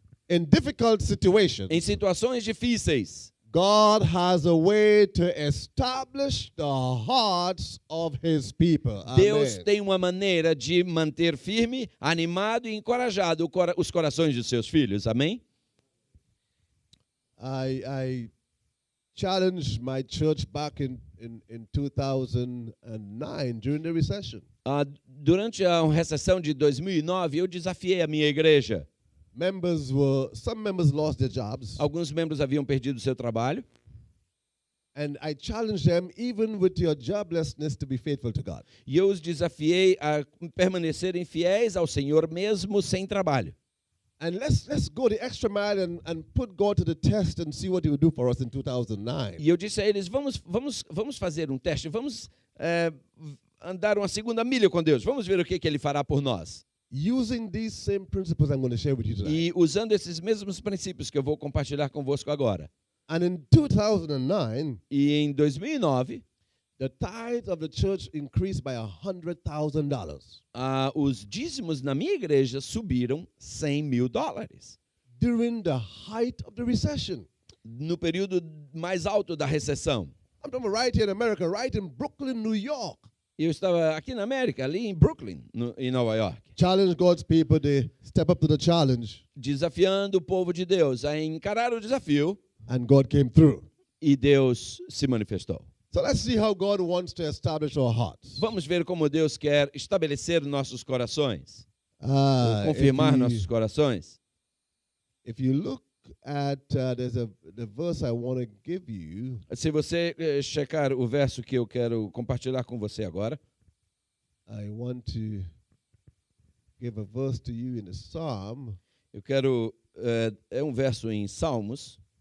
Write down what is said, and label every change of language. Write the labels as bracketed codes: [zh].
[en] in difficult situations, [pt] em situações difíceis, [en] God has a way to establish the hearts of his people. [pt] Deus [en] Amen. [pt] tem uma maneira de manter firme, animado e encorajado os corações dos seus filhos. Amém? [en] I challenged my church back in 2009 during the recession. [pt] Durante a recessão de 2009, eu desafiei a minha igreja. [en] Some members lost their jobs. [pt] Alguns membros haviam perdido seu trabalho. [en] And I challenged them, even with your joblessness, to be faithful to God. [pt] E eu os desafiei a permanecerem fiéis ao Senhor mesmo sem trabalho. [en] And let's go the extra mile and put God to the test and see what he will do for us in 2009. [pt] E eu disse a eles, vamos fazer um teste, vamos andar uma segunda milha com Deus. Vamos ver o que Ele fará por nós. [en] Using these same principles I'm going to share with you tonight. [pt] E usando esses mesmos princípios que eu vou compartilhar convosco agora. [en] And in 2009, [pt] E em 2009, [en] the tithe of the church increased by $100,000. [pt] Os dízimos na minha igreja subiram $100.000. [en] During the height of the recession. [pt] No período mais alto da recessão. [en] I'm talking right here in America, right in Brooklyn, New York. [pt] Eu estava aqui na América, ali em Brooklyn, em Nova York. [en] Challenge God's people to step up to the challenge. [pt] Desafiando o povo de Deus a encarar o desafio. [en] And God came through. [pt] E Deus se manifestou. [en] So let's see how God wants to establish our hearts. [pt] Vamos ver como Deus quer estabelecer nossos corações, Uh, confirmar [en] if, [pt] nossos [en] you, [pt] corações. [en] if you look at the verse I want to give you, [pt] Se você checar o verso que eu quero compartilhar com você agora, [en] I want to give a verse to you in the Psalm. [pt] eu quero é um verso em Salmos,